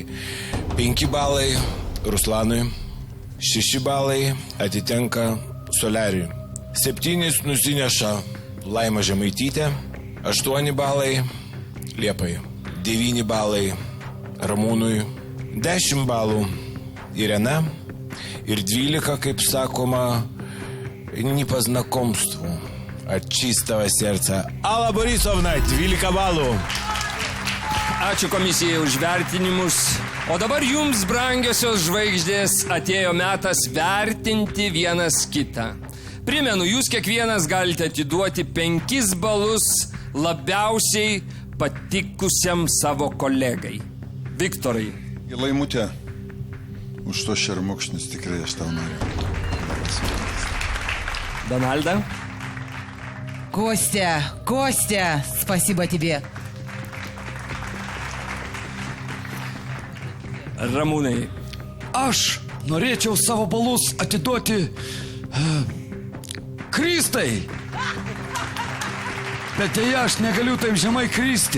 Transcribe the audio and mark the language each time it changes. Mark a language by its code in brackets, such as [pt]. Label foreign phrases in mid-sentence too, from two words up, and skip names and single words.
[lt] 5 balai Ruslanui, 6 balai atitenka Soliariui. 7 nusineša Laima Žemaitytė, 8 balai Liepai, 9 balai Ramūnui, 10 balų Irena ir 12, kaip sakoma, [ru] не по знакомству, от чистого сердца. [lt] Alla Borisovna, 12 balų. Ačiū komisijai už vertinimus. O dabar jums, brangiosios žvaigždės, atėjo metas vertinti vienas kitą. Primenu, jūs kiekvienas galite atiduoti 5 balus labiausiai patikusiam savo kolegai. Viktorai. Laimutė, už to šermukšnis tikrai aš tau noriu. [ru] Дональда? Костя, спасибо тебе. [lt] Ramūnai. Aš norėčiau savo balus atiduoti Kristai. Bet dėja, aš negaliu taip žemai kristi.